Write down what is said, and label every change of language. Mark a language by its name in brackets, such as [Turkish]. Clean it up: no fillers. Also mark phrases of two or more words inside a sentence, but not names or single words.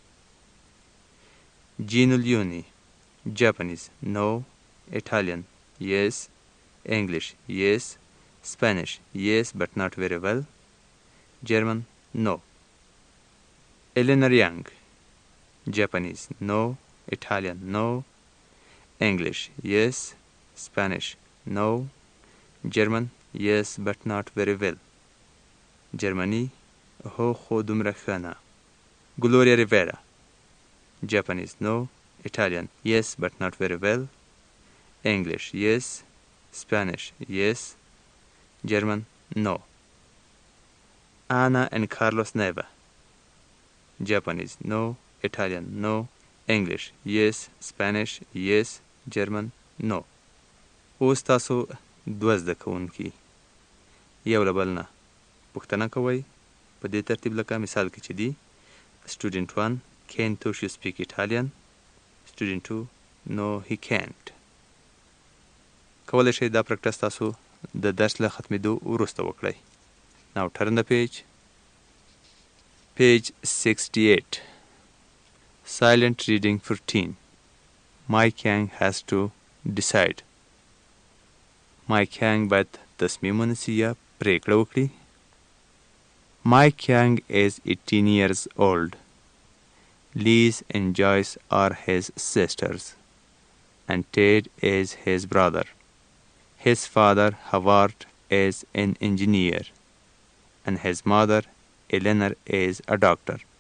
[English] Ginul Uni. Japanese. No. Italian. Yes. English. Yes. Spanish. Yes but not very well. German. No. Eleanor Young. Japanese. No. Italian. No. English. Yes. Spanish. No. German. Yes but not very well. Germany. [Pashto] هو خو دومره ښه نه. [English] Gloria Rivera. Japanese. No. Italian. Yes but not very well. English. Yes. Spanish. Yes. German. No. Anna and Carlos Neva. Japanese. No. Italian. No. English. Yes. Spanish. Yes. German. No. [Pashto] اوس تاسو دوه زده کوونکي یو له بل نه پوښتنه کوئ په دې ترتیب لکه مثال کې چې دي. [English] Student 1. Can Tushu speak Italian? Student 2. No, he can't. [Pashto] کولی شئ دا پریکټس تاسو د درس له ختمېدو وروسته وکړئ. [English] Now turn the page. Page 68. Silent reading 14. Mike Yang has to decide. [Pashto] Mike Yang باید تصمیم ونیسي یا پریکړه وکړي. [English] Mike Yang is 18 years old. Liz and Joyce are his sisters, and Ted is his brother. His father, Howard, is an engineer, and his mother, Eleanor, is a doctor.